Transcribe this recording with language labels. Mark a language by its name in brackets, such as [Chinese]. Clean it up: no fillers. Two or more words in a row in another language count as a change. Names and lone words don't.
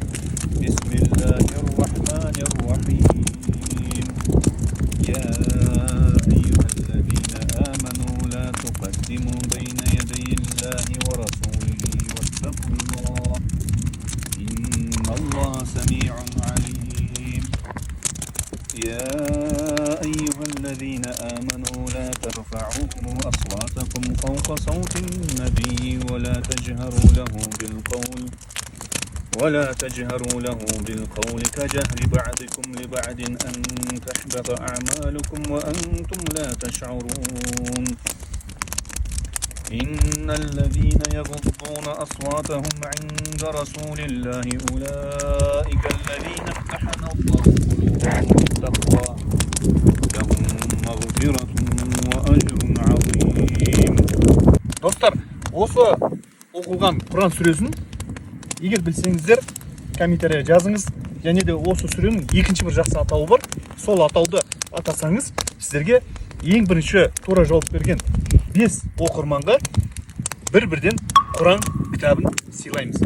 [Arabic] بسم الله الرحمن الرحيم. يا أيها الذين آمنوا لا تقدموا بين يدي الله ورسوله واتقوا الله. إن الله سميع عليم. يا أيها الذين آمنوا لا ترفعوا أصواتكم فوق صوت النبي ولا تجهروا له بالقول كجهر بعضكم لبعض أن تحبط أعمالكم وأنتم لا تشعرون إن الذين يغضون أصواتهم عند رسول الله أولئك الذين امتحن الله قلوبهم للتقوى لهم مغفرة وأجر عظيم. [Kazakh] Dostlar, осы оқылған Құран сүресін егер білсеңіздер комментария жазыңыз. Және де осы сүренің екінші бір жақсы атауы бар. Сол атауды атасаңыз, сіздерге ең бірінші тура жауап берген 5 оқырманға бір-бірден Құран кітабын сыйлаймыз.